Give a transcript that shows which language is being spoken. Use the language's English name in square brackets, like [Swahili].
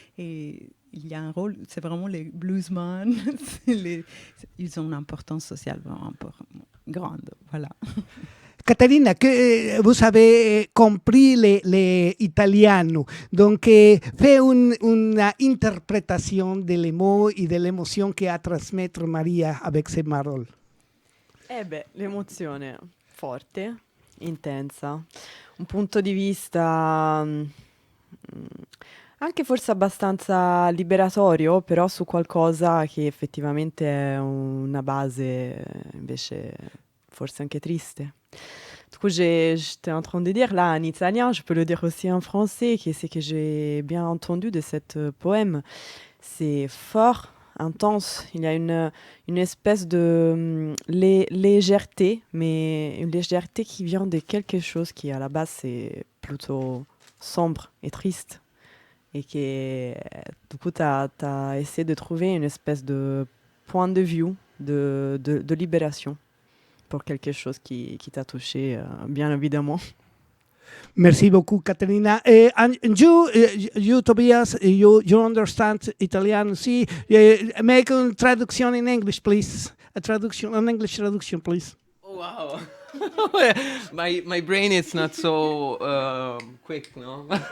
[French] Et il y a un rôle, c'est vraiment les bluesmen, ils ont une importance sociale vraiment grande. Voilà. Caterina, que vous avez compris l'italiano, donc fais une interprétation des mots et de l'émotion [Italian] che a trasmettre [French] Maria avec ses paroles. [Italian] L'emozione forte, intensa, un punto di vista anche forse abbastanza liberatorio, però su qualcosa che effettivamente è una base invece forse anche triste. [French] Du coup, j'étais en train de dire là en italien, je peux le dire aussi en français, qui c'est que j'ai bien entendu de cet poème. C'est fort, intense, il y a une espèce de légèreté, mais une légèreté qui vient de quelque chose qui à la base c'est plutôt sombre et triste. Et que du coup, tu as essayé de trouver une espèce de point de vue, de libération pour quelque chose qui t'a touché, bien évidemment. Merci beaucoup, Caterina. [English] And you, Tobias, you understand Italian? See, make a traduction in English, please. An English traduction, please. Oh, wow. my brain is not so quick, no?